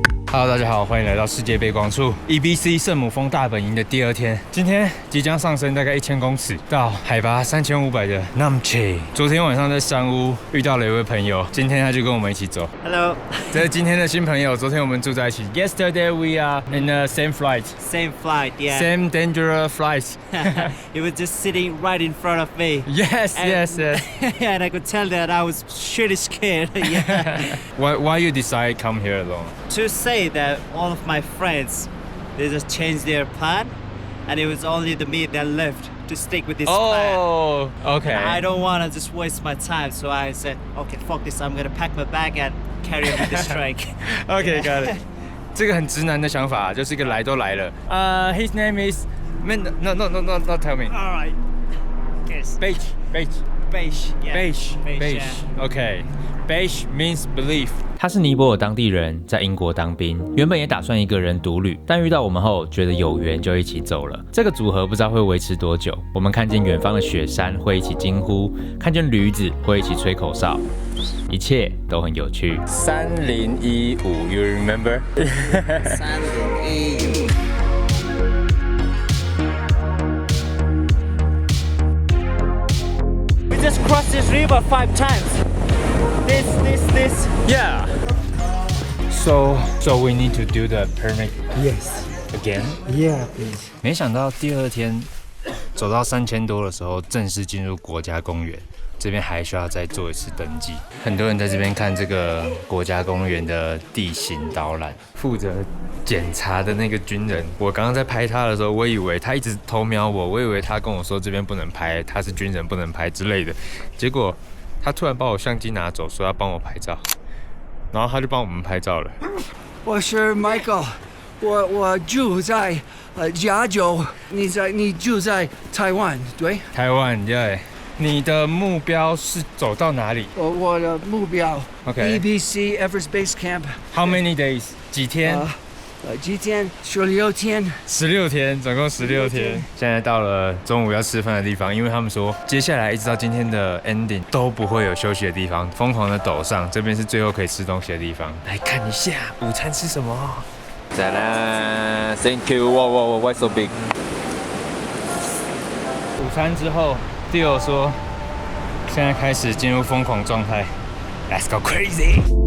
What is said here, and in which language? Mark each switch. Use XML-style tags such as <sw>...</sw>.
<zh>Hello， 大家好，欢迎来到世界背光处 EBC 圣母峰大本营的第2天。今天即将上升大概1000公尺到海拔3500的 Namche。昨天晚上在山屋遇到了一位朋友，今天他就跟我们一起走。</zh> <en>Hello.</en> <zh>这是今天的新朋友，昨天我们住在一起。</zh> <en>Yesterday we are in the same flight. Same flight, yeah. Same dangerous flight. He was just sitting right in front of me. Yes, yes, yes. And I could tell that I was surely scared. Yeah. Why you decide come here alone? To say that all of my friends, they just changed their plan, and it was only the me that left to stick with this plan. Oh, okay. And I don't want to just waste my time, so I said, okay, fuck this. I'm gonna pack my bag and carry on with this trek. Okay, got it.</en> <zh>这个很直男的想法，就是一个来都来了。</zh> <en>His name is no, tell me. All right. Yes. Beige. Beige. Yeah. Beige. Yeah. Okay. Beige means belief.</en> <zh>他是尼泊尔当地人，在英国当兵，原本也打算一个人独旅，但遇到我们后，觉得有缘就一起走了。这个组合不知道会维持多久。我们看见远方的雪山，会一起惊呼；看见驴子，会一起吹口哨，一切都很有趣。</zh> <en>3015 ，You remember? 3015. We just crossed this river 5 times. This. Yeah. So we need to do the permit Yes. again. Yeah, please.</en> <zh>没想到第2天走到3000多的时候，正式进入国家公园。这边还需要再做一次登记。很多人在这边看这个国家公园的地形导览。负责检查的那个军人，我刚刚在拍他的时候，我以为他一直偷瞄我，我以为他跟我说这边不能拍，他是军人不能拍之类的。结果他突然把我相机拿走，说要帮我拍照，然后他就帮我们拍照了。我是 Michael， 我住在加州，你住在台湾对？台湾对。你的目标是走到哪里？我的目标</zh> <en>OK EBC Everest Base Camp。 How many days？</en> <zh>几天几天？16天。 16天，总共16天。现在到了中午要吃饭的地方，因为他们说接下来一直到今天的 ending 都不会有休息的地方，疯狂的陡上，这边是最后可以吃东西的地方。来看一下午餐吃什么。再来</zh> <en>，Thank you， 哇 ，Why so big？</en> <zh>午餐之后 ，Dio 说现在开始进入疯狂状态 ，</zh> <en>Let's go crazy！</en>